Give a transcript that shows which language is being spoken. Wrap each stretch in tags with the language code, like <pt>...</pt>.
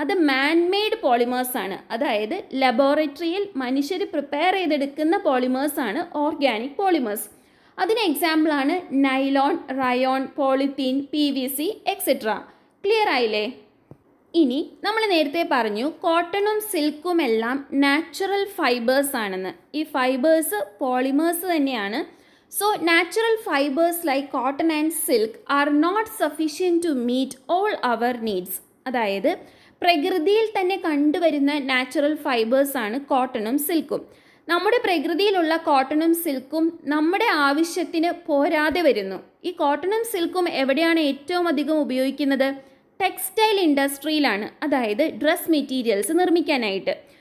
<ml>അത് man-made polymers ആണ്. അതായത് ലബോറട്ടറിയിൽ മനുഷ്യർ പ്രിപ്പയർ ചെയ്തെടുക്കുന്ന പോളിമേഴ്സ് ആണ് ഓർഗാനിക് പോളിമേഴ്സ്. അതിന് എക്സാമ്പിളാണ് nylon, rayon, polythene, PVC etcetera. Clear ആയില്ലേ? ഇനി നമ്മൾ നേരത്തെ പറഞ്ഞു കോട്ടണും സിൽക്കും എല്ലാം നാച്ചുറൽ ഫൈബേഴ്സ് ആണെന്ന്. ഈ ഫൈബേഴ്സ് പോളിമേഴ്സ് തന്നെയാണ്.</ml> <en>So natural fibers like cotton and silk are not sufficient to meet all our needs.</en> <ml>അതായത് പ്രകൃതിയിൽ തന്നെ കണ്ടുവരുന്ന നാച്ചുറൽ ഫൈബേഴ്സ് ആണ് കോട്ടണും സിൽക്കും. നമ്മുടെ പ്രകൃതിയിലുള്ള കോട്ടണും സിൽക്കും നമ്മുടെ ആവശ്യത്തിന് പോരാതെ വരുന്നു. ഈ കോട്ടണും സിൽക്കും എവിടെയാണ് ഏറ്റവും അധികം ഉപയോഗിക്കുന്നത്? ടെക്സ്റ്റൈൽ ഇൻഡസ്ട്രിയിലാണ്. അതായത് ഡ്രസ് മെറ്റീരിയൽസ് നിർമ്മിക്കാനായിട്ട്.</ml>